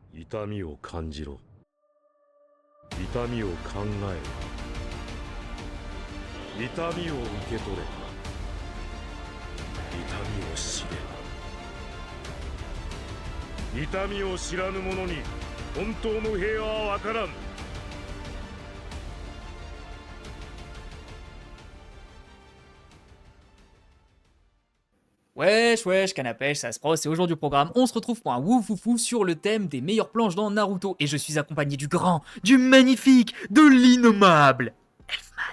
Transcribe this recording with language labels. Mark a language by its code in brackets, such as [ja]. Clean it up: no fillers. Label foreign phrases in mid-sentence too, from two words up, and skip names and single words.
[ja] 痛みを感じろ。痛みを考えろ。痛みを受け取れ。痛みを知れ。痛みを知らぬ者に本当の平和は分からん。 [fr] Wesh, wesh, canne à pêche, ça se pro, c'est aujourd'hui au programme. On se retrouve pour un woufoufou sur le thème des meilleures planches dans Naruto. Et je suis accompagné du grand, du magnifique, de l'innommable Elfman.